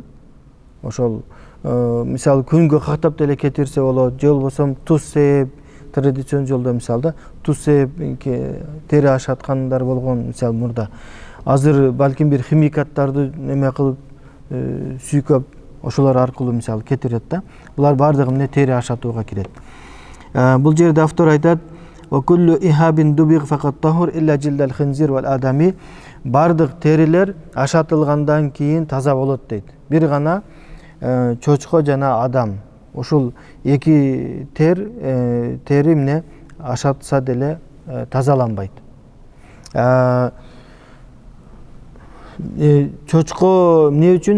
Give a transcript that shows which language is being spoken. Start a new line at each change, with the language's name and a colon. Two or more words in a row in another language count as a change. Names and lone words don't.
Kyrgyz: Ошол мисалы күнгө кактап деле кетирсе болот, же болбосо туз сээп, традицион жолдо мисалда туз сээп тери ашаткандар болгон мисалы мурда. Азыр балким бир химикаттарды неме кылып сүйкөп ошолор аркылуу мисалы кетирет да. Булар бардыгы эмне тери ашатууга кирет. Бул жерде автор айтат:
Arabic: "كل إهاب دبغ فقد طهر إلا جلد الخنزير والآدمي".
Kyrgyz: Бардык терилер ашатылгандан кийин таза болот дейт. Бир гана чочко жана адам. Ошол эки тери эмне ашатса деле тазаланбайт. Чочко эмне үчүн?